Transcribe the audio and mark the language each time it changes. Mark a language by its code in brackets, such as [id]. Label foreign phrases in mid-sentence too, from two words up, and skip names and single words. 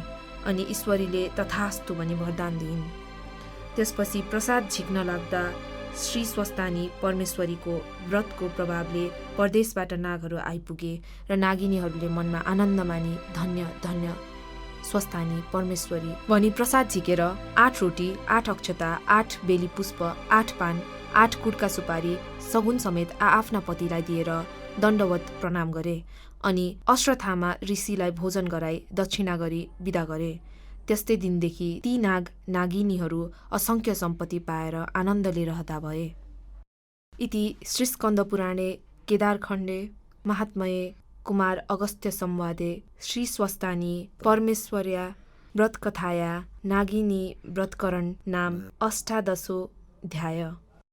[ne] अनि ईश्वरीले तथास्तु भनी वरदान दिइन्। त्यसपछि प्रसाद झिक्न लाग्दा श्री स्वस्थानी परमेश्वरीको व्रतको प्रभावले परदेशबाट नागहरू आइपुगे र नागिनीहरूले मनमा आनन्द मानी धन्य धन्य स्वस्थानी परमेश्वरी भनी प्रसाद झिकेर 8 रोटी, 8 अक्षता, 8 बेली पुष्प, 8 पान, 8 कुटका सुपारी सगुन समेत आफ्ना पतिलाई दिएर दण्डवत प्रणाम गरे। अनि अश्वत्थामा ऋषिलाई भोजन गराई दक्षिणा गरी विदा गरे। त्यस्तै दिनदेखि ती नागिनीहरू असङ्ख्य सम्पत्ति पाएर आनन्दले रहँदा भए। [sa] इति श्रीस्कन्दपुराणे केदारखण्डे महात्मये कुमार अगस्त्य संवादे श्री स्वस्थानी परमेश्वर्या व्रतकथाया नागिनी व्रतकरण नाम 18 अध्याय।